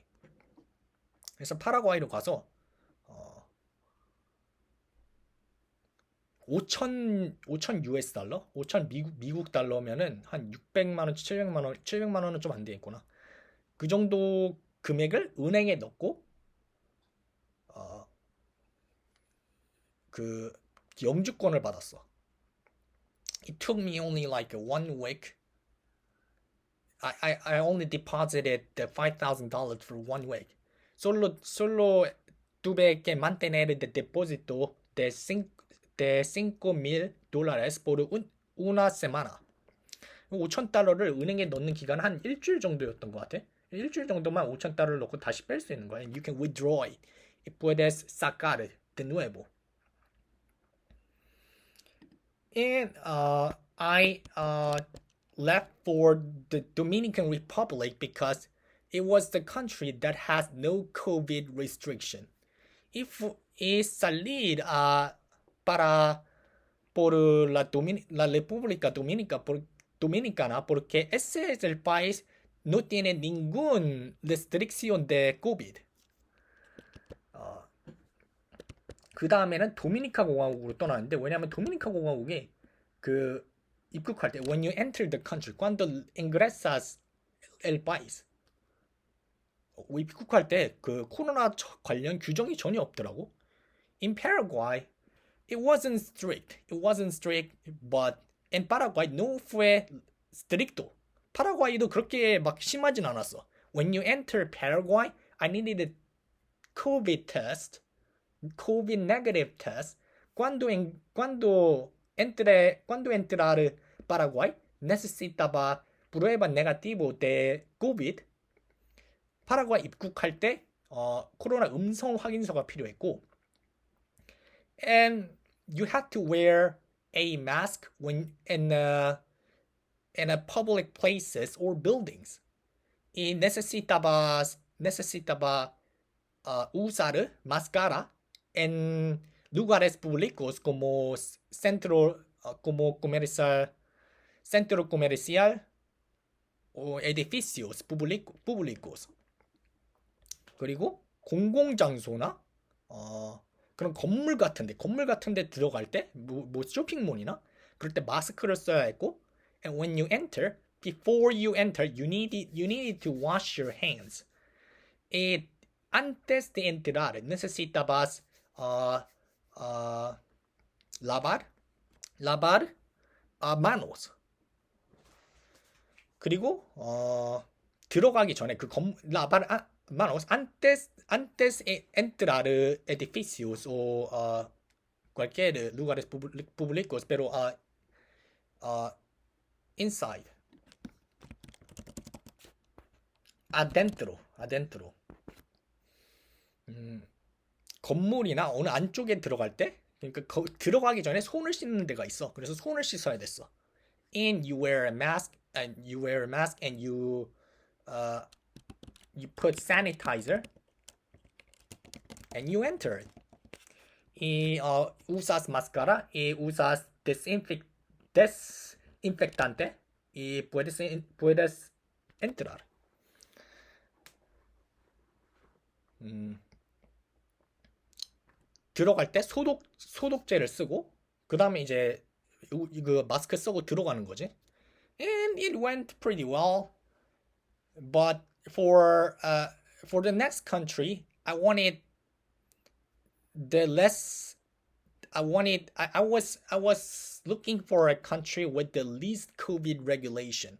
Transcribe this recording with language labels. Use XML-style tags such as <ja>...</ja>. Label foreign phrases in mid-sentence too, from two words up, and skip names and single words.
<ko>그래서 파라과이로 가서 5,000 US 달러? 5,000 미국 달러면은 한 600만 원, 700만 원은 좀 안 되겠구나. 그 정도 금액을 은행에 넣고 그 영주권을 받았어.</ko> <en>It took me only like 1 week. I only deposited the $5,000 for 1 week.</en> <es>Solo tuve que mantener el depósito de $5,000 por una semana.</es> <ko>5,000달러를 은행에 넣는 기간은 한 일주일 정도였던 것 같아. 일주일 정도만 5,000달러를 넣고 다시 뺄 수 있는 거야.</ko> <en>And you can withdraw it.</en> <es>Y puedes sacar de nuevo.</es> <en>And I left for the Dominican Republic because it was the country that has no COVID restriction.</en> <es>If salir por la República Dominicana porque ese es el país no tiene ninguna restricción de COVID.</es> <ko>그 다음에는 도미니카 공화국으로 떠나는데 왜냐하면 도미니카 공화국이 그 입국할 때</ko> <en>when you enter the country</en> <es>cuando ingresas el país</es> <ko>입국할 때 그 코로나 관련 규정이 전혀 없더라고.</ko> <en>In Paraguay it wasn't strict, but in Paraguay</en> <es>no fue stricto.</es> <ko>파라과이도 그렇게 막 심하진 않았어.</ko> <en>When you enter Paraguay, I needed a COVID test, COVID negative test.</en> <es>Cuando entrar Paraguay necesitaba prueba negativo de COVID.</es> <ko>파라과이 입국할 때 코로나 음성 확인서가 필요했고,</ko> <en>and you had to wear a mask when in a public places or buildings.</en> <es>Y necesitaba usar máscara en lugares públicos como centro comercial o edificios públicos.</es> <ko>그리고 공공장소나 그런 건물 같은데 들어갈 때 뭐 쇼핑몰이나 그럴 때 마스크를 써야 했고,</ko> <en>and when you enter, before you enter, you needed to wash your hands.</en> <es>Y antes de entrar necesitabas lavar manos.</es> <ko>그리고 들어가기 전에</ko> <es>lavar manos antes de entrar edificios o cualquier lugares públicos, pero inside, adentro.</es> <ko>건물이나 어느 안쪽에 들어갈 때, 그러니까 들어가기 전에 손을 씻는 데가 있어. 그래서 손을 씻어야 됐어.</ko> <en>And you wear a mask and you put sanitizer and you enter.</en> <es>Y usas máscara y usas desinfectante y puedes entrar.</es> <ko>들어갈 때 소독제를 쓰고, 그 다음에 이제 그 마스크 쓰고 들어가는 거지.</ko> <en>And it went pretty well. But for the next country, I was looking for a country with the least COVID regulation.</en>